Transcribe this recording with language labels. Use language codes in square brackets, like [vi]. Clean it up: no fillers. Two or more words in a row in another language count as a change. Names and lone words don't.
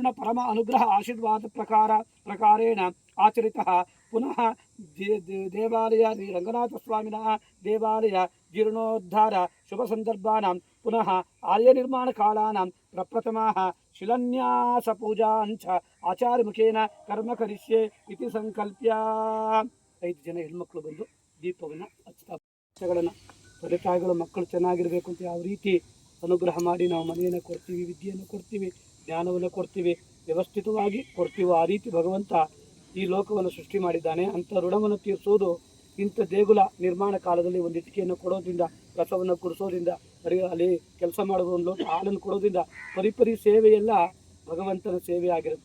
[sa] परम अनुग्रह आशीर्वाद प्रकारेण आचरितः पुनः देवालय रंगनाथ स्वामिनः देवालय जीर्णोद्धार शुभ संदर्भानां पुनः आलय निर्माण कालानां प्रप्रथमाः शिलान्यास पूजाञ्च आचार्य मुखेन कर्म करिष्ये इति संकल्प्य [kn] 5 ಜನ ಹೆಣ್ಮಕ್ಳು ಬಂದು ದೀಪವನ್ನು ಹಚ್ಚಗಳನ್ನು ತಂದೆ ತಾಯಿಗಳು ಮಕ್ಕಳು ಚೆನ್ನಾಗಿರಬೇಕು ಅಂತ ಯಾವ ರೀತಿ ಅನುಗ್ರಹ ಮಾಡಿ ನಾವು ಮನೆಯನ್ನು ಕೊಡ್ತೀವಿ, ವಿದ್ಯೆಯನ್ನು ಕೊಡ್ತೀವಿ, ಜ್ಞಾನವನ್ನು ಕೊಡ್ತೀವಿ, ವ್ಯವಸ್ಥಿತವಾಗಿ ಕೊಡ್ತೀವೋ ಆ ರೀತಿ ಭಗವಂತ ಈ ಲೋಕವನ್ನು ಸೃಷ್ಟಿ ಮಾಡಿದ್ದಾನೆ. ಅಂಥ ಋಣವನ್ನು ತೀರಿಸೋದು ಇಂಥ ದೇಗುಲ ನಿರ್ಮಾಣ ಕಾಲದಲ್ಲಿ ಒಂದು ಇಟಿಕೆಯನ್ನು ಕೊಡೋದ್ರಿಂದ, ಕಸವನ್ನು ಗುಡಿಸೋದ್ರಿಂದ, ಅಲ್ಲಿ ಕೆಲಸ ಮಾಡೋದು, ಒಂದು ಲೋಟ ಹಾಲನ್ನು ಕೊಡೋದ್ರಿಂದ ಪರಿಪರಿ ಸೇವೆಯೆಲ್ಲ ಭಗವಂತನ ಸೇವೆ ಆಗಿರುತ್ತೆ.